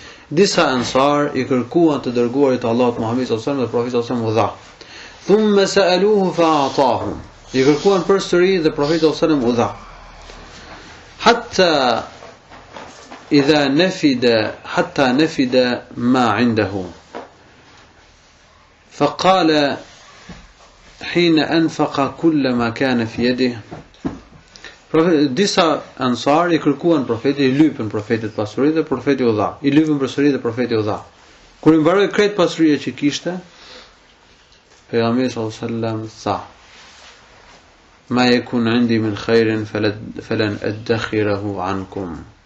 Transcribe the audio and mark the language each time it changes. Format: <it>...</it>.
<sq>Disa ansar i kërkuan të dërguarit të Allahut Muhamedi sallallahu alaihi wasallam dhe profeti sallallahu alaihi wasallam u dha.</sq> <ar>Thumma sa'aluhu fa'atahum.</ar> <sq>I kërkuan përsëri dhe profeti sallallahu alaihi wasallam u dha.</sq> <ar>Hatta nafida ma 'indahu. فقال حين أنفق كل ما كان في يده.</ar> <sq>Disa ansar i kërkuan profetit, i lypën profetit pasuri dhe profeti u dha. I lypën pasuri dhe profeti u dha. Kur i mbaroi krejt pasuria që kishte, pejgamberi sallallahu alaihi wasallam tha:</sq> <ar>"Ma yakun 'indi min khairin falan adkhirahu 'ankum."</ar>